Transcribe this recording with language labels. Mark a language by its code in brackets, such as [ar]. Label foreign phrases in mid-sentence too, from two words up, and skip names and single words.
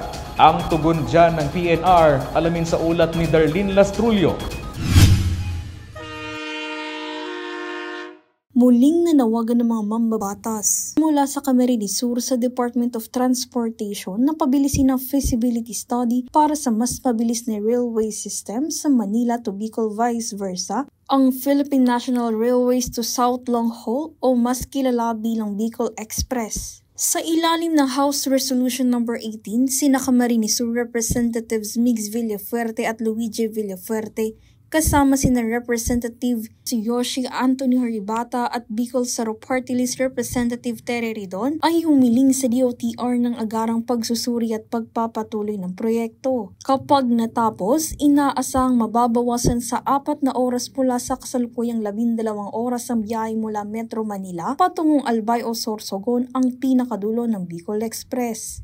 [tl] Ang tugon dyan ng PNR, alamin sa ulat ni Darlene Lastrullo. Muling nanawagan ng mga mambabatas mula sa Camarines Sur sa Department of Transportation na pabilisin ang [en] feasibility study [tl] para sa mas mabilis na [en] railway system [tl] sa Manila to Bicol [en] vice versa, [tl] ang Philippine National Railways to South Long Haul o mas kilala bilang Bicol Express. Sa ilalim ng House Resolution No. 18, sina Camarines Sur Representatives Migs Villafuerte at Luigi Villafuerte kasama sina Representative si Yoshi Anthony Horibata at Bicol sa Party List Representative Tere Ridon ay humiling sa DOTR ng agarang pagsusuri at pagpapatuloy ng proyekto. Kapag natapos, inaasahang mababawasan sa 4 na oras mula sa kasalukuyang 12 oras ang biyahe mula Metro Manila patungong Albay o Sorsogon ang pinakadulo ng Bicol Express.